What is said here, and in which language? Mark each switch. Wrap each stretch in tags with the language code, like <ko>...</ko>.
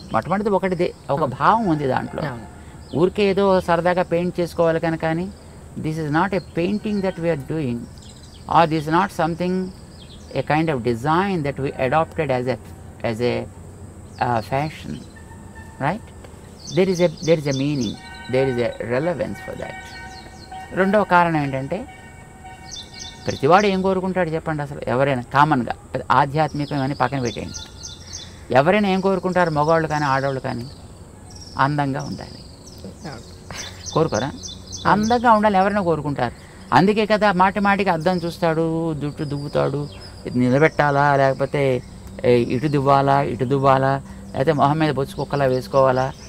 <te>మొట్టమొదటిది ఒకటిదే, ఒక భావం ఉంది దాంట్లో. ఊరికే ఏదో సరదాగా పెయింట్ చేసుకోవాలి కనుక, కానీ</te> <en>This is not a painting that we're doing, are this not something a kind of design that we adapted as a fashion, right? there is a meaning, there is a relevance for that.</en> <te>రెండవ కారణం ఏంటంటే, ప్రతివాడు ఏం కోరుకుంటాడు చెప్పండి? అసలు ఎవరైనా కామన్గా ఆధ్యాత్మికం అని పక్కన పెట్టేయండి, ఎవరైనా ఏం కోరుకుంటారు? మగవాళ్ళు కానీ ఆడవాళ్ళు కానీ అందంగా ఉండాలి. కోరుకోరా? అందంగా ఉండాలి ఎవరైనా కోరుకుంటారు. అందుకే కదా మాటికి అద్దం చూస్తాడు, జుట్టు దువ్వుతాడు, ఇది నిలబెట్టాలా, లేకపోతే ఇటు దువ్వాలా, లేకపోతే మొహం మీద బొచ్చు కుక్కలా వేసుకోవాలా.</te>